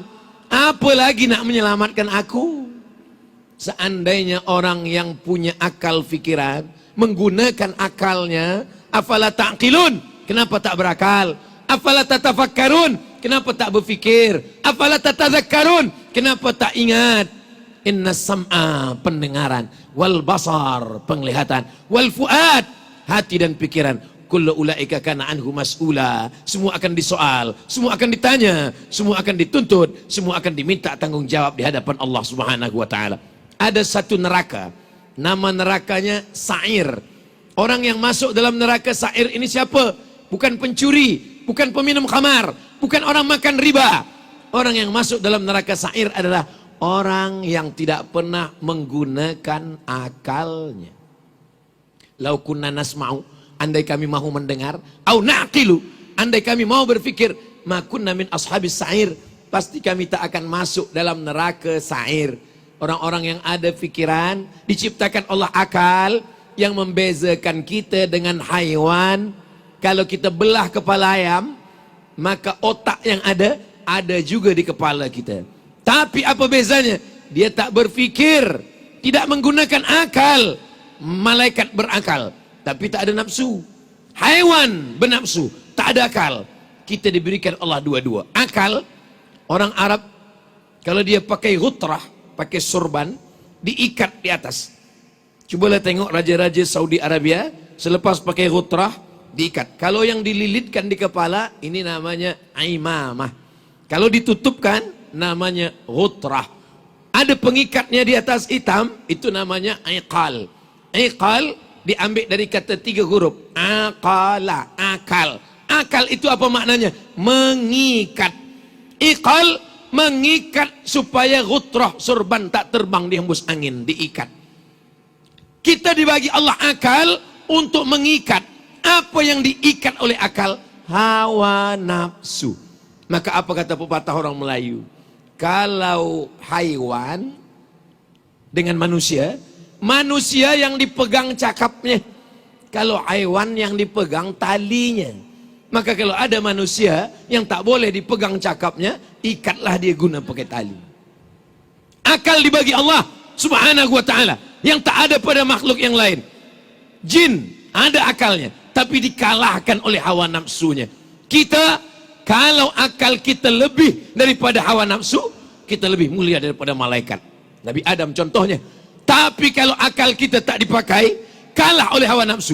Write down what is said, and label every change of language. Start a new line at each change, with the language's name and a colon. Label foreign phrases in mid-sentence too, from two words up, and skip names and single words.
Malay: Apa lagi nak menyelamatkan aku? Seandainya orang yang punya akal fikiran, menggunakan akalnya,
Arabic: أفلا تعقلون,
Malay: kenapa tak berakal?
Arabic: أفلا تتفكرون,
Malay: kenapa tak berfikir?
Arabic: أفلا تتذكرون,
Malay: kenapa tak ingat?
Arabic: إن السمع,
Malay: pendengaran,
Arabic: والبصر,
Malay: penglihatan,
Arabic: والفؤاد,
Malay: hati dan pikiran,
Arabic: كل أولئك كان عنه مسؤولا,
Malay: semua akan disoal, semua akan ditanya, semua akan dituntut, semua akan diminta tanggung jawab di hadapan Allah
Arabic: سبحانه وتعالى.
Malay: Ada satu neraka, nama nerakanya Sa'ir. Orang yang masuk dalam neraka Sa'ir ini siapa? Bukan pencuri, bukan peminum khamar, bukan orang makan riba. Orang yang masuk dalam neraka Sa'ir adalah orang yang tidak pernah menggunakan akalnya.
Arabic: لو كنا نسمع,
Malay: andai kami mahu mendengar,
Arabic: أو نعقل,
Malay: andai kami mau berfikir,
Arabic: ما كنا من أصحاب السعير,
Malay: pasti kami tak akan masuk dalam neraka Sa'ir. Orang-orang yang ada fikiran, diciptakan Allah akal yang membezakan kita dengan haiwan. Kalau kita belah kepala ayam, maka otak yang ada juga di kepala kita. Tapi apa bezanya? Dia tak berfikir, tidak menggunakan akal. Malaikat berakal, tapi tak ada nafsu. Haiwan bernafsu, tak ada akal. Kita diberikan Allah dua-dua. Akal, orang Arab kalau dia pakai ghutrah, pakai sorban, diikat di atas. Cobalah tengok raja-raja Saudi Arabia, selepas pakai ghutrah, diikat. Kalau yang dililitkan di kepala, ini namanya imamah. Kalau ditutupkan, namanya ghutrah. Ada pengikatnya di atas hitam, itu namanya iqal. Iqal diambil dari kata 3 huruf. Aqala, akal. Akal itu apa maknanya? Mengikat. Iqal, mengikat supaya ghutrah sorban tak terbang dihembus angin, diikat. Kita dibagi Allah akal untuk mengikat. Apa yang diikat oleh akal? Hawa nafsu. Maka apa kata pepatah orang Melayu? Kalau haiwan dengan manusia, manusia yang dipegang cakapnya, Kalau haiwan yang dipegang talinya. Maka kalau ada manusia yang tak boleh dipegang cakapnya, ikatlah dia guna pakai tali. Akal dibagi Allah
Arabic: سبحانه وتعالى,
Malay: yang tak ada pada makhluk yang lain. Jin ada akalnya, tapi dikalahkan oleh hawa nafsunya. Kita, kalau akal kita lebih daripada hawa nafsu, kita lebih mulia daripada malaikat. Nabi Adam contohnya. Tapi kalau akal kita tak dipakai, kalah oleh hawa nafsu.